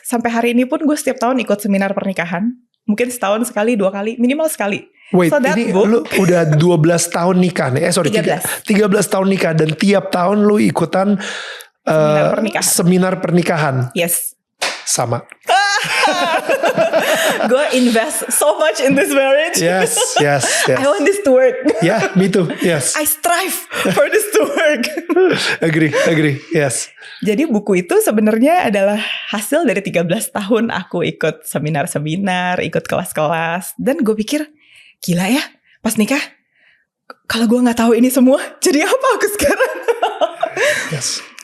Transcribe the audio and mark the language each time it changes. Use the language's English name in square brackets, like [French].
[Indonesian] Sampai hari ini pun gue setiap tahun ikut seminar pernikahan. Mungkin setahun sekali, 2 kali, minimal sekali. Wait, so ini lu udah 12 tahun nikah nih? 13 tahun nikah dan tiap tahun lu ikutan seminar pernikahan? [English] Yes. [Indonesian] Sama. [English] Gue invest so much in this marriage. Yes. I want this to work. Yeah, me too. Yes. I strive for this to work. Agree. Yes. [Indonesian] Jadi buku itu sebenarnya adalah hasil dari 13 tahun aku ikut seminar-seminar, ikut kelas-kelas, dan gue pikir gila ya, pas nikah kalau gue nggak tahu ini semua, jadi apa aku sekarang? [English] Yes.